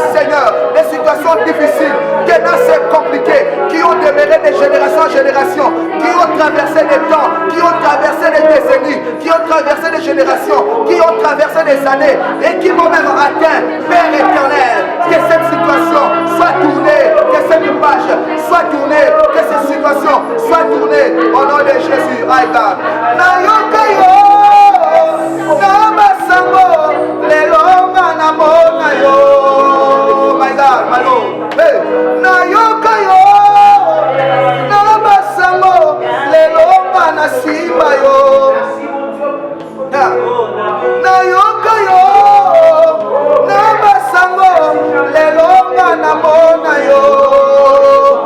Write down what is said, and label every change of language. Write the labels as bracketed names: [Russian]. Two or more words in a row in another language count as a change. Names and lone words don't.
[French] Seigneur, les situations difficiles, tenaces et compliquées, qui ont demeuré de génération en génération, qui ont traversé les temps, qui ont traversé les décennies, qui ont traversé les générations, qui ont traversé les années, et qui m'ont même atteint, Père éternel, que cette situation soit tournée, que cette page soit tournée, que cette situation soit tournée, au nom de Jésus, Aïda. [Lingala] Namasango, lelonga namona yo, [English] my God, my Lord. [Lingala] Hey, nayoka yo, namasango, lelonga nasimba yo. Nayoka yo, namasango, lelonga namona yo.